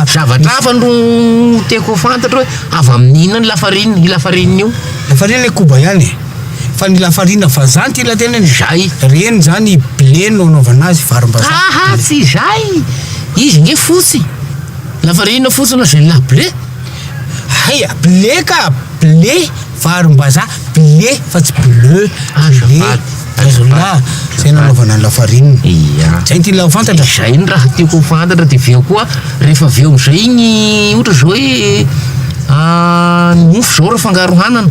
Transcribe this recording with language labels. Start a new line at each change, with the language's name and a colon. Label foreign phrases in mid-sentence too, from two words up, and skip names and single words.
Malagasy: Zavatra hafa no tiako fantatra hoe avy amin'ina ny lafarina, i lafarina io. Lafarina le koba ihany. Fa ny lafarina vazaha ty la tena zay. Reny zany blé no anaovana azy varim-bazaha. Aha, tsy zay. Izy nge fotsy. Lafarina fotsy na zay la blé. Haya, blé ka blé varim-bazaha blé fa tsy bleu. Azola zay nanaovana ny lafarina. Iya. Zay ty la fantatra. Zay ny raha tiako fantatra de veo koa rehefa veo am'zay igny ohatra zao hoe mofo zao raha fangaro hanana.